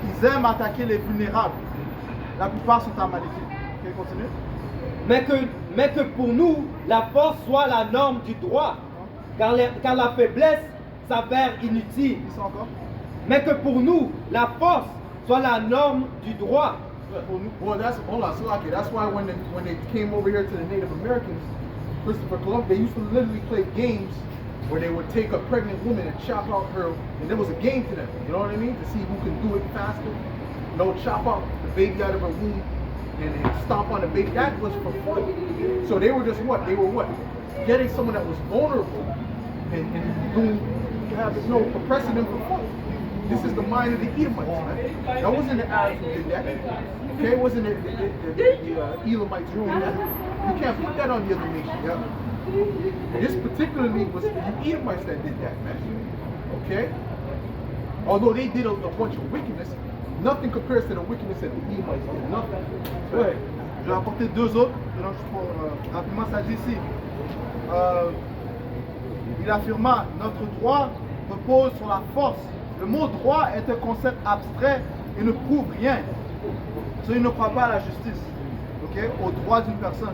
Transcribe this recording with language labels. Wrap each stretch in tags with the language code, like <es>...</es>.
<fr>Ils aiment attaquer les vulnérables. La plupart sont Amalékites.</fr> <en>Okay, continue.</en> <fr>Mais que pour nous, la force soit la norme du droit, car la faiblesse s'avère inutile. Ils sont encore. Mais que pour nous, la force soit la norme du droit.</fr> <en>Well, that's why when they came over here to the Native Americans, Christopher Columbus, they used to literally play games where they would take a pregnant woman and chop out her, and there was a game to them, you know what I mean? To see who can do it faster. You know, chop out the baby out of her womb and stomp on the baby. That was for fun. So they were just what? They were what? Getting someone that was vulnerable and doing, oppressing them for fun. This is the mind of the Edomites, man. That wasn't the Arabs who did that. Okay, it wasn't the Elamites who did that. You can't put that on the other nation. Yeah? This particularly was the Edomites that did that, man. Okay? Although they did a bunch of wickedness, nothing compares to the wickedness that the Edomites did. Nothing. Ouais.</en> <fr>Je vais apporter deux autres. Rapidement, ça dit ici. Il affirma, notre droit repose sur la force. Le mot droit est un concept abstrait et ne prouve rien. Il ne croit pas à la justice, au droit d'une personne.</fr>